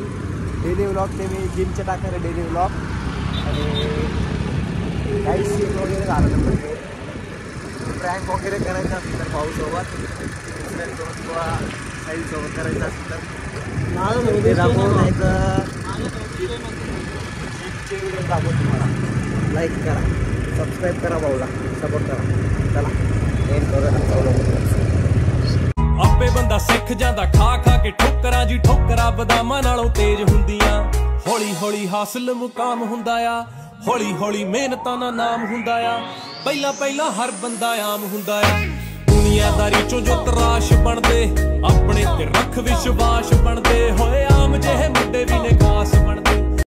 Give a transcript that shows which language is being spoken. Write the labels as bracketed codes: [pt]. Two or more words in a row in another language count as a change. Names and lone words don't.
[en] daily vlog [mr] ते मी जिमचे टाकणार आहे [en] daily vlog. [mr] आणि काही सीन वगैरे झालं तर प्रँक वगैरे करायचं असेल तर भाऊसोबत, दुसऱ्यांसोबत किंवा साईसोबत करायचं असेल तर ते दाखवून व्हिडिओ दाखवून तुम्हाला. लाईक करा, सबस्क्राईब करा, भाऊला सपोर्ट करा. चला एंड करूया. [pa] ਆਪੇ ਬੰਦਾ ਸਿੱਖ ਜਾਂਦਾ ਖਾ ਖਾ ਕੇ ਠੋਕਰਾਂ ਜੀ, ਠੋਕਰਾਂ ਬਦਾਮਾਂ ਨਾਲੋਂ ਤੇਜ਼ ਹੁੰਦੀਆਂ। ਹੌਲੀ ਹੌਲੀ ਹਾਸਲ ਮੁਕਾਮ ਹੁੰਦਾ ਆ, ਹੌਲੀ ਹੌਲੀ ਮਿਹਨਤਾਂ ਦਾ ਨਾਮ ਹੁੰਦਾ ਆ। ਪਹਿਲਾਂ ਪਹਿਲਾਂ ਹਰ ਬੰਦਾ ਆਮ ਹੁੰਦਾ ਆ, ਦੁਨੀਆਦਾਰੀ ਚੋਂ ਜੋ ਤਰਾਸ਼ ਬਣਦੇ, ਆਪਣੇ ਤੇ ਰੱਖ ਵਿਸ਼ਵਾਸ ਬਣਦੇ ਹੋਏ ਆਮ ਜਿਹੇ ਮੁੰਡੇ ਵੀ ਨੇ ਖਾਸ ਬਣਦੇ।